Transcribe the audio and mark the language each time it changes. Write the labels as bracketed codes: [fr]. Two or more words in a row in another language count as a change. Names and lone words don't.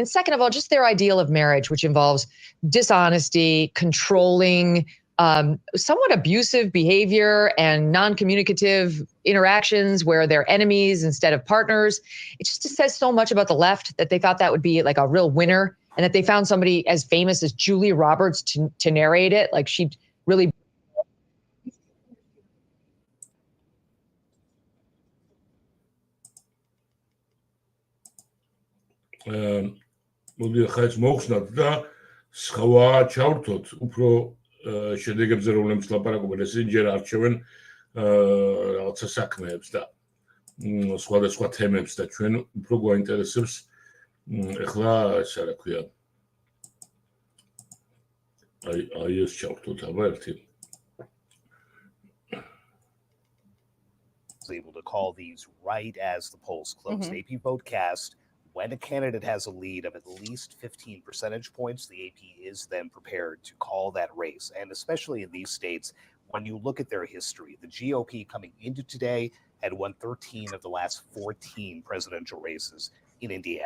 [en] And second of all, just their ideal of marriage, which involves dishonesty, controlling, somewhat abusive behavior and non-communicative interactions where they're enemies instead of partners. It just says so much about the left that they thought that would be like a real winner, and that they found somebody as famous as Julia Roberts to narrate it. Like she really. [ka] მოდი ახლა ეს მოხსნათ და სხვა ჩავრთოთ უფრო შედეგებზე რომლებიც ლაპარაკობენ ესენი ჯერ არჩევენ რაღაცა საქმეებს და სხვადასხვა თემებს და ჩვენ უფრო გვაინტერესებს ახლა ესე რა ქვია აი ეს ჩავრთოთ აბა ერთი [en] able to call these right as the polls close. AP Votecast, when a candidate has a lead of at least 15 percentage points, the AP is then prepared to call that race. And especially in these states, when you look at their history, the GOP coming into today had won 13 of the last 14 presidential races in Indiana.